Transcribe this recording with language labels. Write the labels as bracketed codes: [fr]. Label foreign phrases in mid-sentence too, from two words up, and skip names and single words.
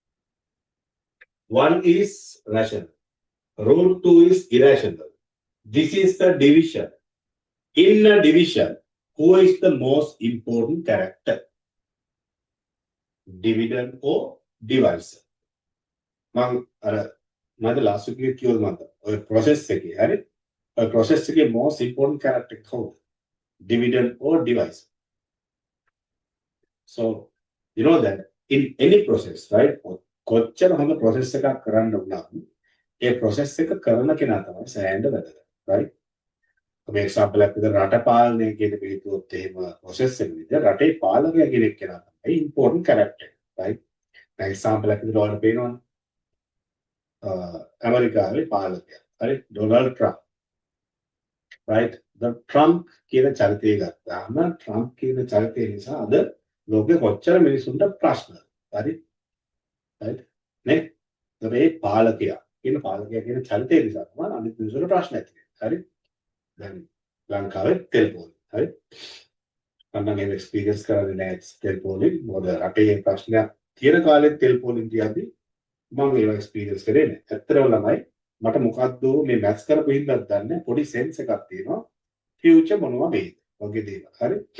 [en] 1 is rational. Root 2 is irrational. This is the division. In a division, who is the most important character? Dividend or divisor? [si] මම [en] last week [si] කිව්වද මන්ද ඔය process එකේ හරි ඔය process එකේ [en] most important character [si] කවුද? [en] Dividend or divisor? So you know that in any process, right? [si] කොච්චර හොඳ process එකක් කරන්න වුණත් ඒ process එක කරන කෙනා තමයි සෑහෙන්න වැදගත්, right? ඔබ example එකක් විදිහට රට පාලනය කියන එක හිතුවොත් එහෙම process එක විදිහට රටේ පාලකයා කියන කෙනා තමයි [en] important character, right? [si] example එකක් විදිහට ඔයාලට පේනවනේ ඇමරිකාවේ පාලකයා හරි ඩොනල්ඩ් ට්‍රම්ප්, right? the Trump කියන චරිතය ගත්තාම Trump කියන චරිතය නිසා අද ලෝකෙ කොච්චර මිනිසුන්ට ප්‍රශ්න හරි right නේ මේ පාලකයා කියන චරිතය නිසා තමයි අනිත් මිනිසුන්ට ප්‍රශ්න ඇති වෙන්නේ හරි දැන් ලංකාවේ තෙල් පොලි හරි මම නම් එක්ස්පීරියන්ස් කරන්නේ නැහැ තෙල් පොලි මොකද රටේ ප්‍රශ්නයක් තියෙන කාලෙත් තෙල් පොලින් තියද්දි මම ඒක එක්ස්පීරියන්ස් කරේ නැහැ ඇත්තටම ළමයි මට මොකද්ද මේ මැත්ස් කරපු හින්දාත් දන්නේ පොඩි සෙන්ස් එකක් තියෙනවා ෆියුචර් මොනවා වෙයිද වගේ දේවල් හරි